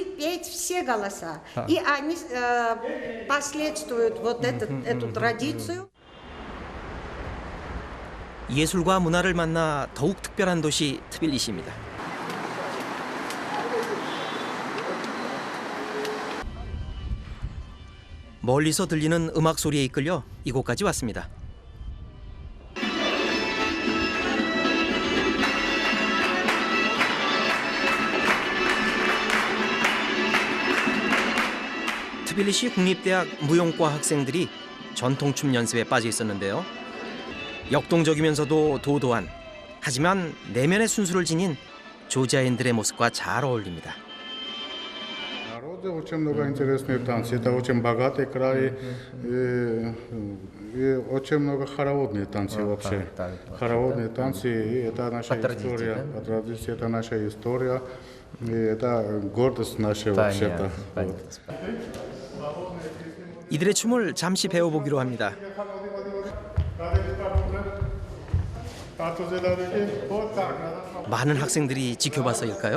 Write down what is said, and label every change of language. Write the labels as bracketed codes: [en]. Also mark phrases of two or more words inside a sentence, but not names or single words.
[ru] петь все голоса, и они последствуют вот эту традицию. [ko] 예술과 문화를 만나 더욱 특별한 도시 트빌리시입니다. 멀리서 들리는 음악 소리에 이끌려 이곳까지 왔습니다. 트빌리시 국립대학 무용과 학생들이 전통춤 연습에 빠져 있었는데요. 역동적이면서도 도도한, 하지만 내면의 순수를 지닌 조지아인들의 모습과 잘 어울립니다. [ru] Народа очень много интересных танцев. Это очень богатый край и очень много хороводные танцы вообще. Хороводные танцы, и это наша история. По традиции это наша история, и это гордость наша вообще-то. [ko] 이들의 춤을 잠시 배워보기로 합니다. 많은 학생들이 지켜봐서일까요?